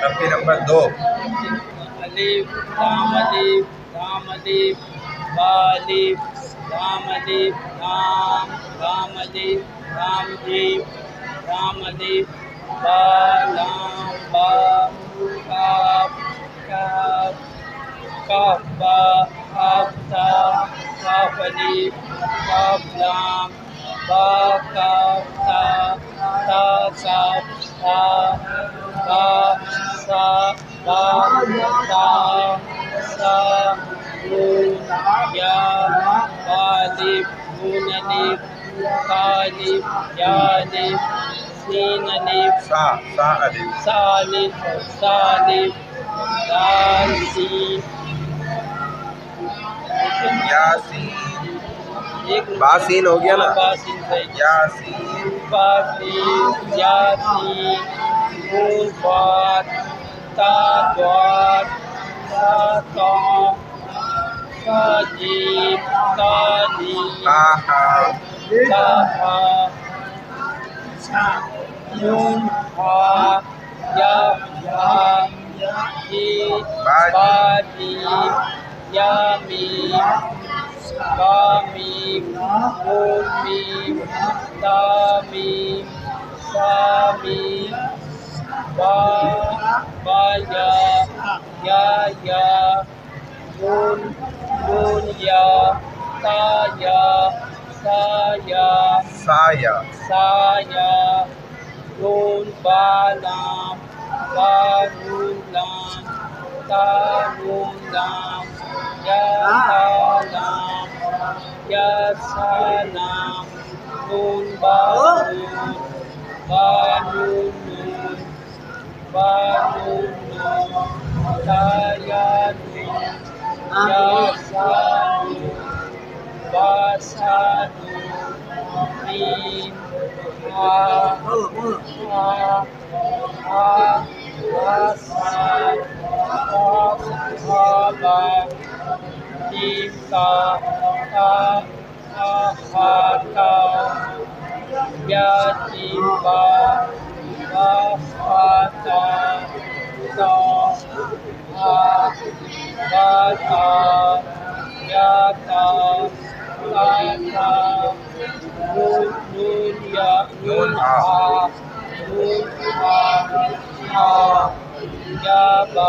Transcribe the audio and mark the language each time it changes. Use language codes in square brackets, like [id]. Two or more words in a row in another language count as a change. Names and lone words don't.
[ur] ترتیب نمبر 2. الف لام الف لام الف با الف لام الف لام لام الف لام جیم لام الف با لام با کاف کاف کاف با کاف تا کاف الف کاف لام با کاف تا تا کاف تا با سا با تا سا نون یا الف نون الف کا الف یا الف سین الف سا الف ثالث ثالث دال سین یاسین. ایک باسین ہو گیا نا، باسین سے یاسین. باسین یاسین نون بات تا بات تا تا تا جیم تا جیم ہاں تا نون ہا یا ہا جیم با جیم یا میم با میم نون میم تا میم سا میم با یا نون نون یا تا یا سا یا سایہ. سا یا نون با لام با نون لام تا نون لام یا تا لام یا سا لام نون با نون با نون نون با نون نون تا یا نون یا سا نون با سا نون میم ہا ہا ہا با سا ہا ہا با جیم تا تا ہا تا یا جیم با با ہا تا تا ہا با تا یا تا تا تا نون نون یا نون ہا نون ہا ہا یا با